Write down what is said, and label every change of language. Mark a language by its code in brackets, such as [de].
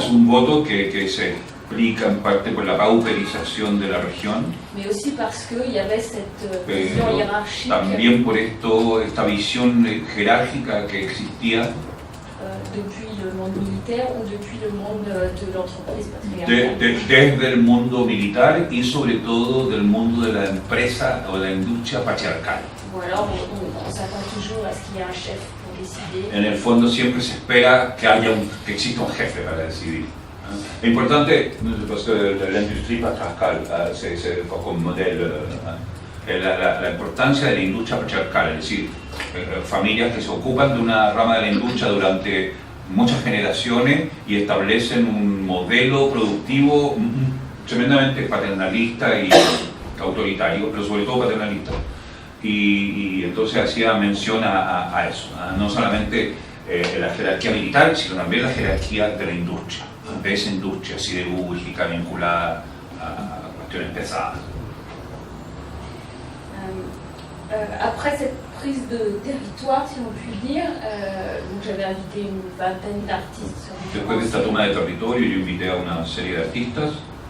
[es] Es un voto que se explica en parte por la pauperización de la región, [fr] Mais aussi parce qu'il y avait cette vision [es] pero [fr] hiérarchique [es] también por esta visión jerárquica que existía [fr] depuis le monde militaire ou depuis le monde de l'entreprise patriarcale. [es] desde el mundo militar y sobre todo del mundo de la empresa o de la industria patriarcal. [fr] Ou alors on s'attend toujours à ce qu'il y ait un chef pour décider. [es] En el fondo siempre se espera que que exista un jefe para decidir. Es importante, [fr] parce que l'industrie patriarcale, c'est comme modèle, [es] la importancia de la industria patriarcal, es decir, familias que se ocupan de una rama de la industria durante muchas generaciones y establecen un modelo productivo tremendamente paternalista y autoritario, pero sobre todo paternalista. Y entonces hacía mención a eso, no solamente la jerarquía militar, sino también la jerarquía de la industria, de esa industria siderúrgica vinculada a cuestiones pesadas. [fr] Après cette prise de territoire, si on peut dire, donc j'avais invité une vingtaine d'artistes sur [es] Después de esta toma de territorio, yo invité a una serie de artistas.